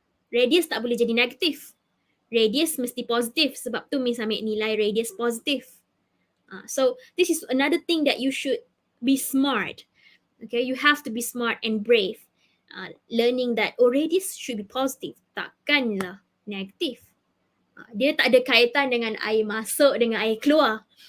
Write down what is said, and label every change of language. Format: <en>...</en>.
<ms>Radius tak boleh jadi negatif. Radius mesti positif. Sebab tu Miss ambil nilai radius positif.</ms> <en>So, this is another thing that you should be smart. Okay, you have to be smart and brave. Learning that, radius should be positive.</en> <ms>Takkanlah negatif. Dia tak ada kaitan dengan air masuk dengan air keluar.</ms>